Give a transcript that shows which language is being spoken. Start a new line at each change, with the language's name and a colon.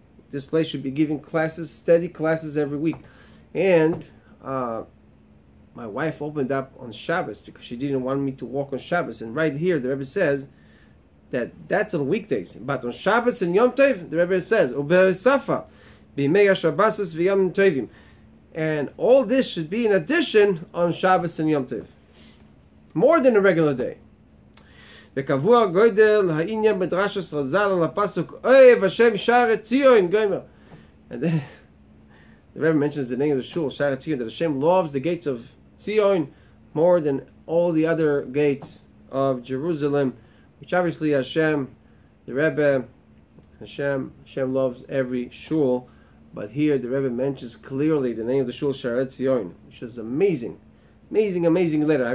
English: This place should be giving classes, steady classes every week. And my wife opened up on Shabbos because she didn't want me to walk on Shabbos. And right here, the Rebbe says that that's on weekdays. But on Shabbos and Yom Tov, the Rebbe says,
Hebrew: Ube'esafa, b'mei ha-Shabbasos v'yom tovim.
English: And all this should be in addition on Shabbos and Yom Tov. More than a regular day.
Hebrew: וקבוע גודל העניין בדרשת רז"ל על הפסוק אוהב השם שער ציון גומר.
English: And then the Rebbe mentions the name of the shul, Sha'ar Tzion, that Hashem loves the gates of Tzion more than all the other gates of Jerusalem, which obviously Hashem, the Rebbe, Hashem loves every shul, but here the Rebbe mentions clearly the name of the shul, Sha'ar Tzion, which is amazing letter.